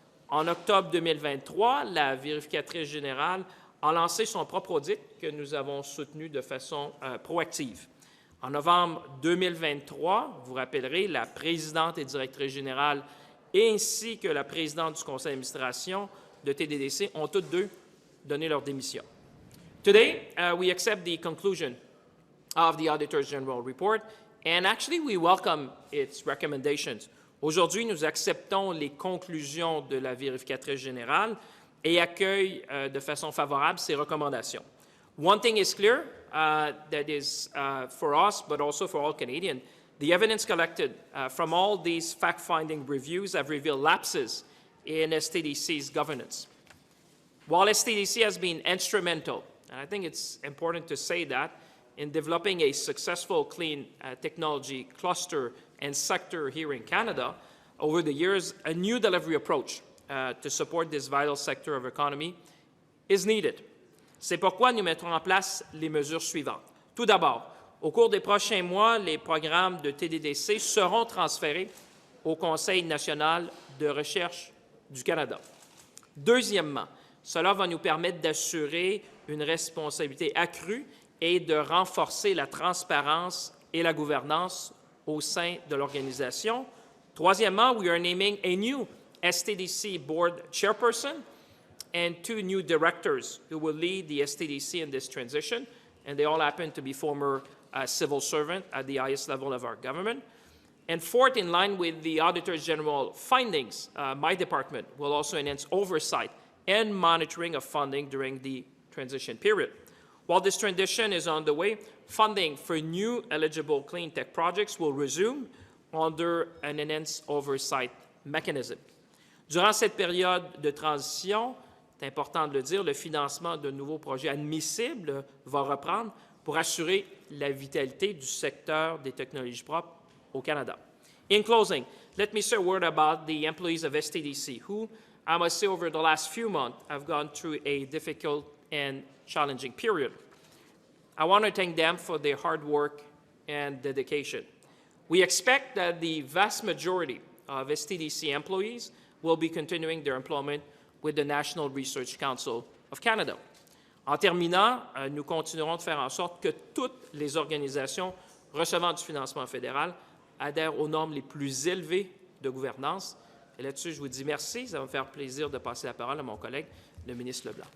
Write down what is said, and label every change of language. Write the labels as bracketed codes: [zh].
[fr] En octobre 2023, la vérificatrice générale a lancé son propre audit que nous avons soutenu de façon proactive. En novembre 2023, vous vous rappellerez, la présidente et directrice générale ainsi que la présidente du conseil d'administration de TDDC ont toutes deux donné leur démission. [en] Today, we accept the conclusion of the Auditor General report, and actually we welcome its recommendations. [fr] Aujourd'hui, nous acceptons les conclusions de la vérificatrice générale et accueillent de façon favorable ses recommandations. [en] One thing is clear, that is for us, but also for all Canadians, the evidence collected from all these fact-finding reviews have revealed lapses in STDC's governance. While STDC has been instrumental, and I think it's important to say that, in developing a successful clean technology cluster and sector here in Canada, over the years, a new delivery approach to support this vital sector of economy is needed. [fr] C'est pourquoi nous mettrons en place les mesures suivantes. Tout d'abord, au cours des prochains mois, les programmes de TDDC seront transférés au Conseil national de recherche du Canada. Deuxièmement, cela va nous permettre d'assurer une responsabilité accrue et de renforcer la transparence et la gouvernance au sein de l'organisation. [en] Troisièmement, we are naming a new STDC board chairperson and 2 new directors who will lead the STDC in this transition, and they all happen to be former civil servants at the highest level of our government. And fourth, in line with the Auditor General findings, my department will also enhance oversight and monitoring of funding during the transition period. While this transition is on the way, funding for new eligible clean tech projects will resume under an enhanced oversight mechanism. [fr] Durant cette période de transition, c'est important de le dire, le financement de nouveaux projets admissibles va reprendre pour assurer la vitalité du secteur des technologies propres au Canada. [en] In closing, let me say a word about the employees of STDC, who, I must say, over the last few months, have gone through a difficult and challenging period. I want to thank them for their hard work and dedication. We expect that the vast majority of STDC employees will be continuing their employment with the National Research Council of Canada. [fr] En terminant, nous continuerons de faire en sorte que toutes les organisations recevant du financement fédéral adhèrent aux normes les plus élevées de gouvernance. Et là-dessus, je vous dis merci. Ça va me faire plaisir de passer la parole à mon collègue, le ministre LeBlanc.